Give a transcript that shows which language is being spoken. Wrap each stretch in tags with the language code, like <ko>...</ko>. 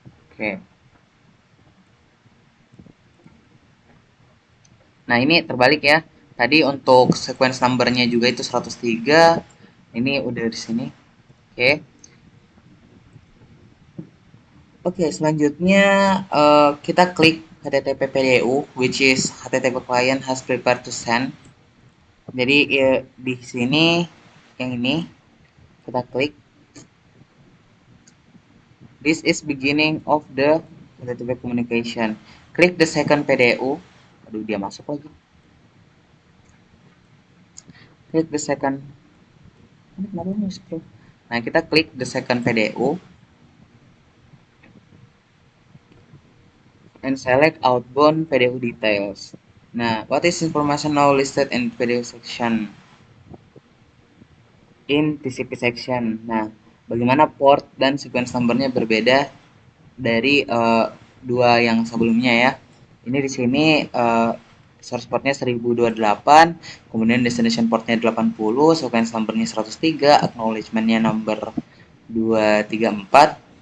<id>Oke. Nah, ini terbalik ya. Tadi untuk sequence numbernya juga itu 103. Ini udah di sini. Oke. Oke, selanjutnya kita klik HTTP PDU,</id> <en>which is HTTP client has prepared to send.</en> <id>Jadi ya, di sini yang ini kita klik.</id> <en>This is beginning of the HTTP communication.</en> <id>Klik</id> <en>the second PDU.</en> <id>Aduh, dia masuk lagi.</id> <en>Klik the second.</en> <id>Ini kenapa masuk bro? Nah, kita klik</id> <en>the second PDU and select outbound PDU details. Nah, what is information now listed in PDU section? In TCP section.</en> <id>Nah, bagaimana port dan sequence numbernya berbeda dari dua yang sebelumnya ya. Ini di sini source portnya 1028, kemudian destination portnya 80, sequence numbernya 103, acknowledgementnya number 234.</id>